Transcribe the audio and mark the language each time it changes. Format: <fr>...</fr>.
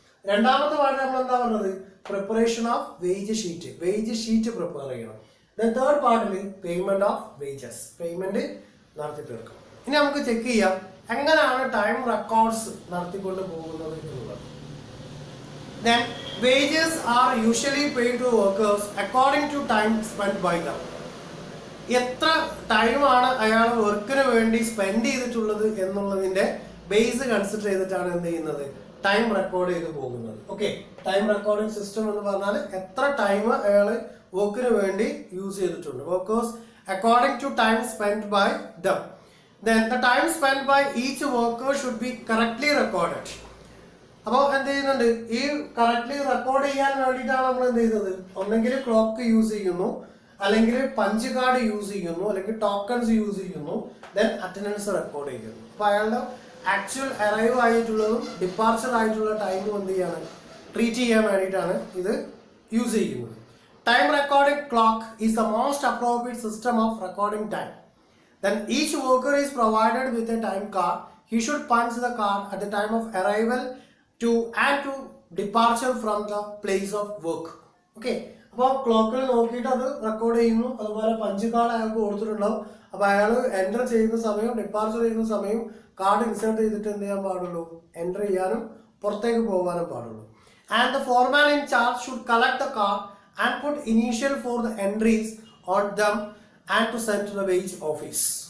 <ml>രണ്ടാമത്തെ പാർട്ട് നമ്മൾ എന്താ പറഞ്ഞത്,</ml> <en>preparation of wage sheet</en> <ml>prepare ചെയ്യണം. ദെൻ തേർഡ് പാർട്ടിൽ</ml> <en>payment of wages,</en> <ml>പേയ്മെന്റ് നടത്തി തീർക്കണം. ഇനി നമുക്ക് ചെക്ക് ചെയ്യാം എങ്ങനെയാണ് ടൈം റെക്കോർഡ്സ് നടത്തിക്കൊണ്ട് പോകുന്നത് എന്നുള്ളത്.</ml> <en>Then wages are usually paid to workers according to time spent by them.</en> <ml>എത്ര ടൈമാണ് അയാൾ വർക്കിന് വേണ്ടി സ്പെൻഡ് ചെയ്തിട്ടുള്ളത് എന്നുള്ളതിന്റെ ബേസ് കൺസിഡർ ചെയ്തിട്ടാണ് എന്ത് ചെയ്യുന്നത്, ടൈം റെക്കോർഡ് ചെയ്ത് പോകുന്നത്. ഓക്കെ, ടൈം റെക്കോർഡിംഗ് സിസ്റ്റം എന്ന് പറഞ്ഞാൽ എത്ര ടൈം അയാൾ വർക്കിന് വേണ്ടി യൂസ് ചെയ്തിട്ടുണ്ട്.</ml> <en>Workers according to time spend by them. Then the time spent by each worker should be correctly recorded.</en> <ml>അപ്പോൾ എന്ത് ചെയ്യുന്നുണ്ട്, ഈ കറക്റ്റ്ലി റെക്കോർഡ് ചെയ്യാൻ വേണ്ടിയിട്ടാണ് നമ്മൾ എന്ത് ചെയ്യുന്നത്, ഒന്നെങ്കിൽ ക്ലോക്ക് യൂസ് ചെയ്യുന്നു, അല്ലെങ്കിൽ പഞ്ച് കാർഡ് യൂസ് ചെയ്യുന്നു, അല്ലെങ്കിൽ ടോക്കൺസ് യൂസ് ചെയ്യുന്നു, ദെൻ അറ്റൻഡൻസ് റെക്കോർഡ് ചെയ്യുന്നു. അപ്പൊ അയാളുടെ ആക്ച്വൽ അറൈവ് ആയിട്ടുള്ളതും ഡിപ്പാർച്ചർ ആയിട്ടുള്ള ടൈമും എന്ത് ചെയ്യാണ്, ട്രീറ്റ് ചെയ്യാൻ വേണ്ടിയിട്ടാണ് ഇത് യൂസ് ചെയ്യുന്നത്.</ml> <en>Time recording clock is the most appropriate system of recording time. Then each worker is provided with a time card. He should punch the card at the time of arrival to departure from the place of work. Okay.</en> <ml>അപ്പോൾ ക്ലോക്കിൽ നോക്കിയിട്ട് അത് record ചെയ്യുന്നു. അതുപോലെ punch card അയാൾക്ക് കൊടുത്തിട്ടുണ്ടാവും. അപ്പൊ അയാൾ എൻ്റർ ചെയ്യുന്ന സമയം, ഡിപ്പാർച്ചർ ചെയ്യുന്ന സമയം കാർഡ് ഇൻസേർട്ട് ചെയ്തിട്ട് എന്ത് ചെയ്യാൻ പാടുള്ളൂ, എൻ്റർ ചെയ്യാനും പുറത്തേക്ക് പോകാനും പാടുള്ളൂ.</ml> <en>And the foreman in charge should collect the card and put initial for the entries on them and to send to the wage office.</en>